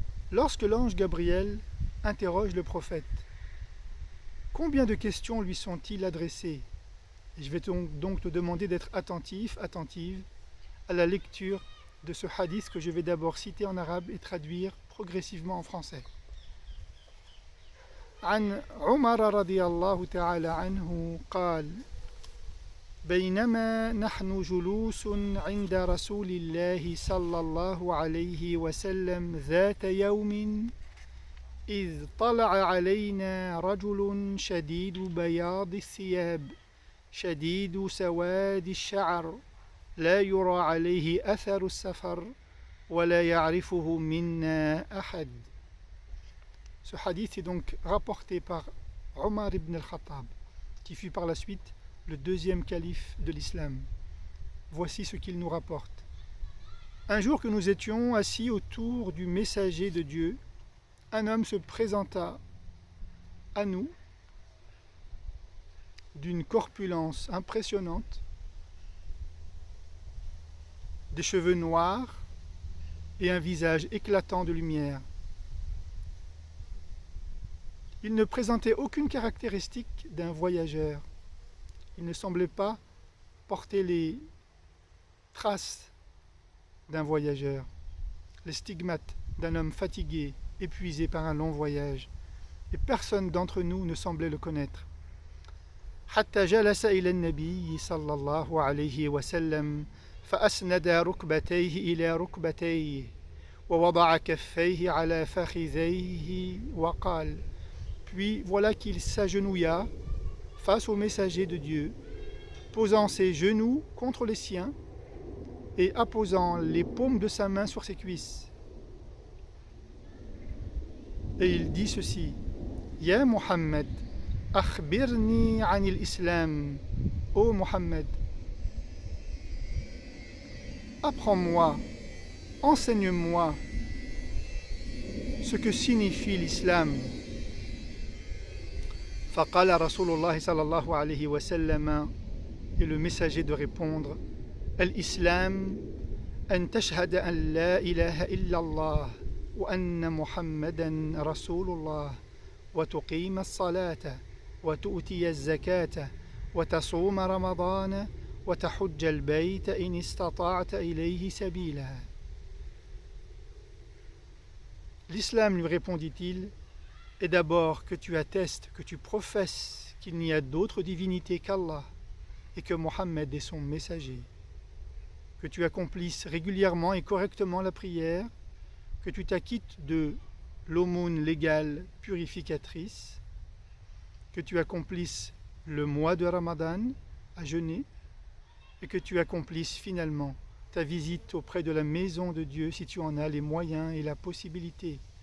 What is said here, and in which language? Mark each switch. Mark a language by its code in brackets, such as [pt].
[fr] Lorsque l'ange Gabriel interroge le prophète, combien de questions lui sont-ils adressées? Je vais donc te demander d'être attentive à la lecture de ce hadith que je vais d'abord citer en arabe et traduire progressivement en français. [ar] عن عمر رضي الله تعالى عنه قال بينما نحن جلوس عند رسول الله صلى الله عليه وسلم ذات يوم إذ طلع علينا رجل شديد بياض الثياب شديد سواد الشعر لا يرى عليه أثر السفر ولا يعرفه منا أحد. [fr] Ce hadith est donc rapporté par Omar ibn al-Khattab, qui fut par la suite le deuxième calife de l'islam. Voici ce qu'il nous rapporte. Un jour que nous étions assis autour du messager de Dieu, un homme se présenta à nous d'une corpulence impressionnante, des cheveux noirs et un visage éclatant de lumière. Il ne présentait aucune caractéristique d'un voyageur. Il ne semblait pas porter les traces d'un voyageur, les stigmates d'un homme fatigué, épuisé par un long voyage. Et personne d'entre nous ne semblait le connaître. [ar] حتى جلس إلى النبي صلى الله عليه وسلم فأسند ركبتيه إلى ركبتيه ووضع كفيه على فخذيه وقال. [fr] Puis voilà qu'il s'agenouilla face au messager de Dieu, posant ses genoux contre les siens et apposant les paumes de sa main sur ses cuisses. Et il dit ceci: [ar] Ya Muhammad, akhbirni anil islam. [fr] Ô Muhammad, apprends-moi, enseigne-moi ce que signifie l'islam. [ar] فقال رسول الله صلى الله عليه وسلم, [fr] et le messager de répondre: [ar] الإسلام أن تشهد أن لا إله إلا الله وأن محمدا رسول الله وتقيم الصلاة وتؤتي الزكاة وتصوم رمضان وتحج البيت إن استطعت إليه سبيلا. [fr] L'islam, lui répondit-il, est d'abord que tu attestes, que tu professes qu'il n'y a d'autre divinité qu'Allah et que Mohammed est son messager, que tu accomplisses régulièrement et correctement la prière, que tu t'acquittes de l'aumône légale purificatrice, que tu accomplisses le mois de Ramadan à jeûner et que tu accomplisses finalement ta visite auprès de la maison de Dieu si tu en as les moyens et la possibilité.